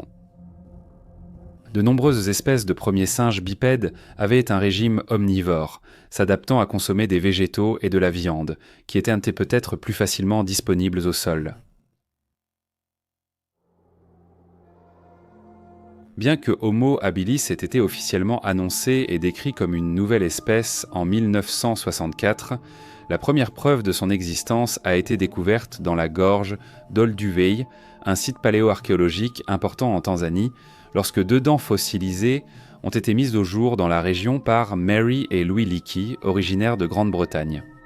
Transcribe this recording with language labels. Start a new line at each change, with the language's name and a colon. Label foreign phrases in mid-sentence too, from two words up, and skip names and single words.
French: De nombreuses espèces de premiers singes bipèdes avaient un régime omnivore, s'adaptant à consommer des végétaux et de la viande, qui étaient peut-être plus facilement disponibles au sol. Bien que Homo habilis ait été officiellement annoncé et décrit comme une nouvelle espèce en 1964, la première preuve de son existence a été découverte dans la gorge d'Olduvai, un site paléo-archéologique important en Tanzanie, lorsque 2 dents fossilisées ont été mises au jour dans la région par Mary et Louis Leakey, originaires de Grande-Bretagne.